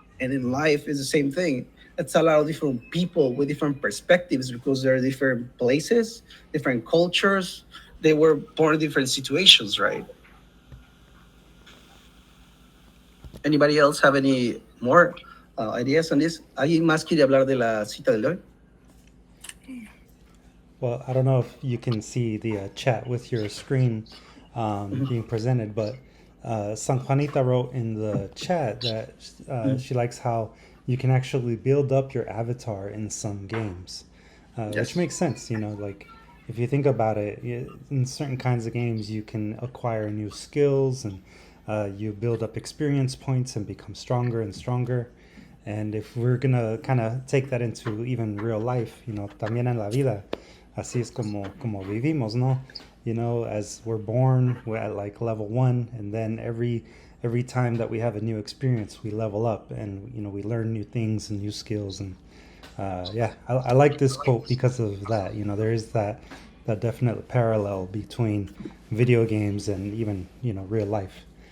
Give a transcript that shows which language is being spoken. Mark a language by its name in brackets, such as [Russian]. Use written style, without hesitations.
[English] And in life, it's the same thing. It's a lot of different people with different perspectives, because there are different places, different cultures. They were born in different situations, right? Anybody else have any more ideas on this? [Spanish] ¿Alguien más quiere hablar de la cita de hoy? [English] Well, I don't know if you can see the chat with your screen being presented, but San Juanita wrote in the chat that she likes how you can actually build up your avatar in some games, which makes sense. Like if you think about it, in certain kinds of games, you can acquire new skills and you build up experience points and become stronger and stronger. And if we're gonna kind of take that into even real life, [Spanish] también en la vida, así es como vivimos, ¿no? [English] As we're born, we're at like level 1, and then every time that we have a new experience, we level up, and we learn new things and new skills. And I like this quote because of that. There is that definite parallel between video games and even real life.